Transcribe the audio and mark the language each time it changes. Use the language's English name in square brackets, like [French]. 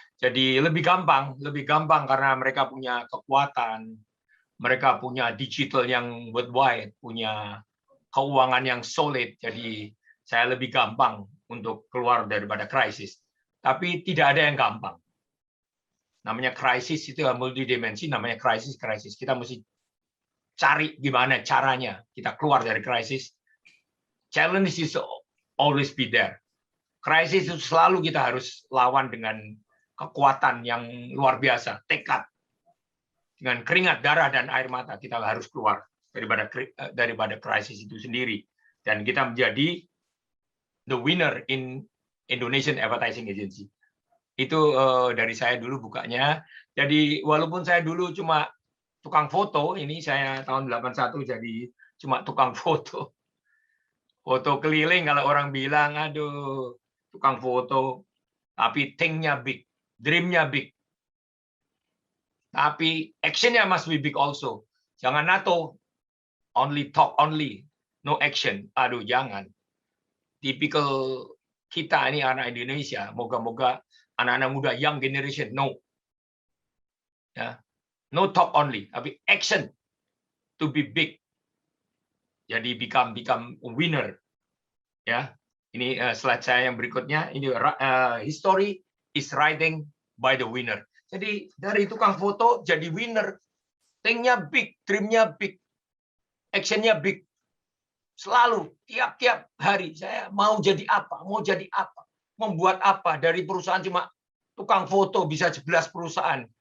[Indonesian] Jadi lebih gampang karena mereka punya kekuatan, mereka punya digital yang worldwide, punya keuangan yang solid. Jadi saya lebih gampang untuk keluar daripada krisis. Tapi tidak ada yang gampang. Namanya krisis itu multidimensi, namanya krisis. Kita mesti cari gimana caranya kita keluar dari krisis. [English] Challenge is always be there. [Indonesian] Krisis itu selalu kita harus lawan dengan kekuatan yang luar biasa, tekad. Dengan keringat, darah, dan air mata kita harus keluar daripada krisis itu sendiri. Dan kita menjadi [English] the winner in Indonesian Advertising Agency. [Indonesian] Itu dari saya dulu bukanya. Jadi walaupun saya dulu cuma tukang foto, ini saya tahun 81 jadi cuma tukang foto. Foto keliling, kalau orang bilang, aduh, tukang foto. Tapi think-nya big, dream-nya big. Tapi action-nya [English] must be big also. [Indonesian] Jangan NATO, [English] only talk only, no action. [Indonesian] Aduh, jangan. Tipikal kita ini anak Indonesia, moga-moga anak-anak muda, [English] young generation, no. [Indonesian] Ya. [English] No talk only, [Indonesian] tapi [English] action to be big. Jadi become a winner. [Indonesian] Ya, ini slide saya yang berikutnya. Ini [English] history is writing by the winner. [Indonesian] Jadi dari tukang foto jadi winner. Think-nya big, dream-nya big, action-nya big. Selalu tiap-tiap hari saya mau jadi apa, membuat apa. Dari perusahaan cuma tukang foto bisa 11 perusahaan.